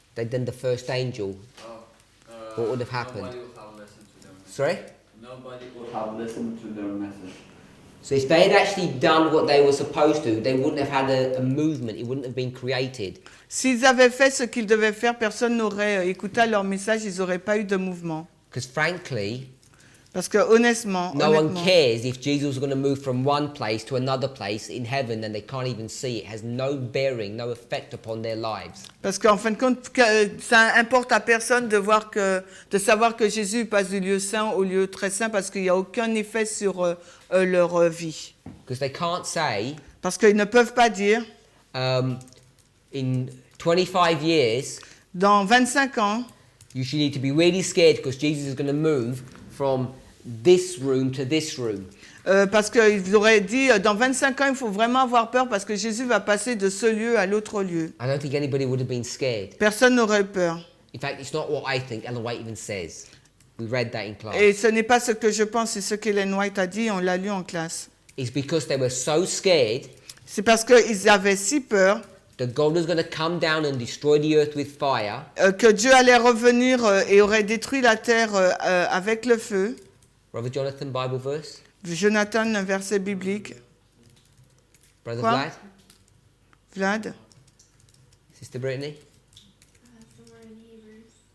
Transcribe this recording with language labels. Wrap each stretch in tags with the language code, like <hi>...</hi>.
<en>They'd done the first angel. What would have happened? Nobody would have listened to them. Sorry? Nobody would have listened to their message. So if they had actually done what they were supposed to, they wouldn't have had a movement. It wouldn't have been created.</en> <fr>S'ils avaient fait ce qu'ils devaient faire, personne n'aurait écouté leur message, ils n'auraient pas eu de mouvement.</fr> <en>Because frankly,</en> <fr>Parce que honnêtement,</fr> <en>no one cares if Jesus was going to move from one place to another place in heaven and they can't even see it. It has no bearing, no effect upon their lives.</en> <fr>Parce qu'en fin de compte, ça importe à personne de savoir que Jésus passe du lieu saint au lieu très saint parce qu'il n'y a aucun effet sur leur vie.</fr> <en>Because they can't say,</en> <fr>Parce qu'ils ne peuvent pas dire,</fr> <en>in 25 years,</en> <fr>dans 25 ans,</fr> <en>you should need to be really scared because Jesus is going to move from this room to this room.</en> <fr>parce qu'ils auraient dit, dans 25 ans, il faut vraiment avoir peur parce que Jésus va passer de ce lieu à l'autre lieu.</fr> <en>I don't think anybody would have been scared.</en> <fr>Personne n'aurait peur.</fr> <en>In fact, it's not what I think. Ellen White even says. We read that in class.</en> <fr>Et ce n'est pas ce que je pense, c'est ce qu'Ellen White a dit, on l'a lu en classe.</fr> <en>It's because they were so scared</en> <fr>C'est parce qu'ils avaient si peur</fr> <en>that God was going to come down and destroy the earth with fire.</en> <fr>Que Dieu allait revenir et aurait détruit la terre avec le feu.</fr> <en>Brother Jonathan, Bible verse.</en> <fr>Jonathan, un verset biblique.</fr> <en>Brother</en> <fr>Quoi?</fr> <en>Vlad. Vlad. Sister Brittany. Somewhere in Hebrews.</en>